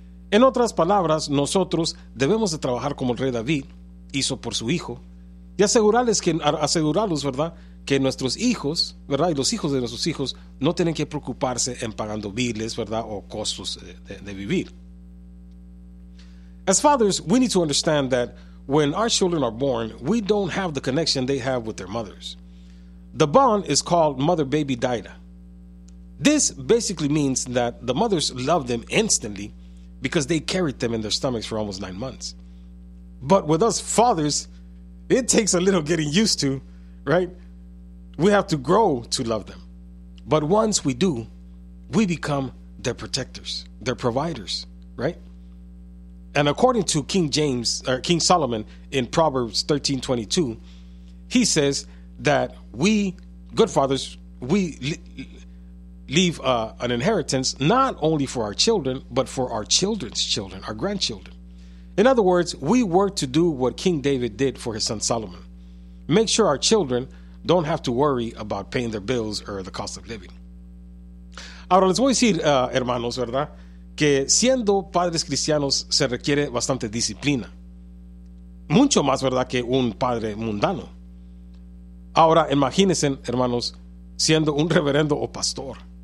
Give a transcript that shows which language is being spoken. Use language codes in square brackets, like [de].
[es] En otras palabras, nosotros debemos de trabajar como el rey David hizo por su hijo y asegurarlos, ¿verdad?, que nuestros hijos, ¿verdad?, y los hijos de nuestros hijos no tienen que preocuparse en pagando biles, ¿verdad?, o costos de vivir. [en] As fathers, we need to understand that when our children are born, we don't have the connection they have with their mothers. The bond is called mother-baby dyada. This basically means that the mothers love them instantly because they carried them in their stomachs for almost 9 months. But with us fathers, it takes a little getting used to, right? We have to grow to love them. But once we do, we become their protectors, their providers, right? And according to King Solomon in Proverbs 13:22, he says that we, good fathers, we leave an inheritance not only for our children, but for our children's children, our grandchildren. In other words, we work to do what King David did for his son Solomon. Make sure our children don't have to worry about paying their bills or the cost of living. [es] Ahora les voy a decir, hermanos, ¿verdad?, que siendo padres cristianos se requiere bastante disciplina. Mucho más, ¿verdad?, que un padre mundano. Ahora, imagínense, hermanos, siendo un reverendo o pastor.